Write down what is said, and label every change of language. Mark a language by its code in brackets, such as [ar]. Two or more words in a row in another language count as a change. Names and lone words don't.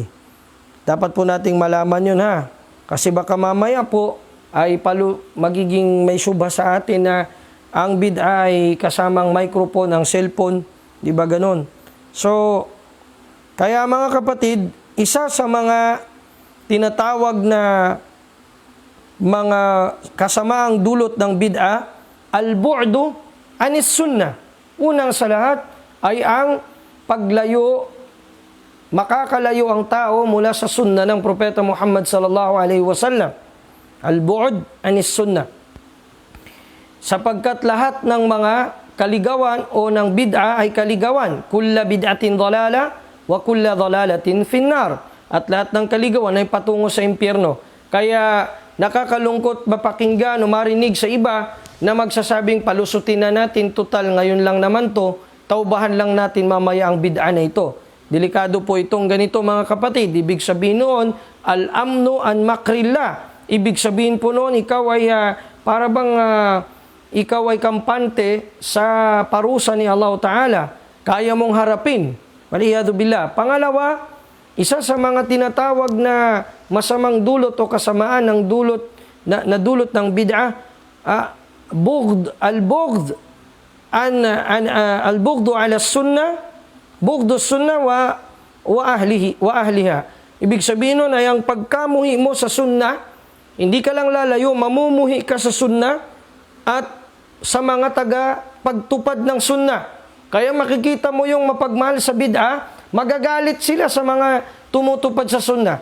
[tl] Dapat po nating malaman yun, kasi baka mamaya po ay magiging may syubha sa atin na ang bid'ah ay kasamang microphone, ang cellphone. Di ba ganun? So, kaya mga kapatid, isa sa mga tinatawag na mga kasamaang dulot ng bid'ah, [ar] البعد عن السنة. [tl] Unang sa lahat ay ang paglayo, makakalayo ang tao mula sa sunnah ng propeta Muhammad [ar] صلى الله عليه وسلم. البعد عن السنة. [tl] Sapagkat lahat ng mga kaligawan o ng bid'ah ay kaligawan. [ar] كل بدعة ضلالة وكل ضلالة في النار. [tl] At lahat ng kaligawan ay patungo sa impyerno. Kaya nakakalungkot mapakinggan o marinig sa iba na magsasabing palusutin na natin, total ngayon lang naman to, taubahan lang natin mamaya ang bid'ah na ito. Delikado po itong ganito, mga kapatid. Ibig sabihin noon, [ar] الأمن من مكر الله. [tl] Ibig sabihin po noon, ikaw ay para bang ikaw ay kampante sa parusa ni Allah Ta'ala. Kaya mong harapin. [ar] والعياذ بالله. [tl] Pangalawa, isa sa mga tinatawag na masamang dulot o kasamaan ng dulot na dulot ng bid'ah, [ar] البغض على السنة بغض السنة وأهلها. [tl] Ibig sabihin nun ay ang pagkamuhi mo sa sunnah, hindi ka lang lalayo, mamumuhi ka sa sunnah at sa mga taga pagtupad ng sunnah. Kaya makikita mo yung mapagmahal sa bid'ah, magagalit sila sa mga tumutupad sa sunnah.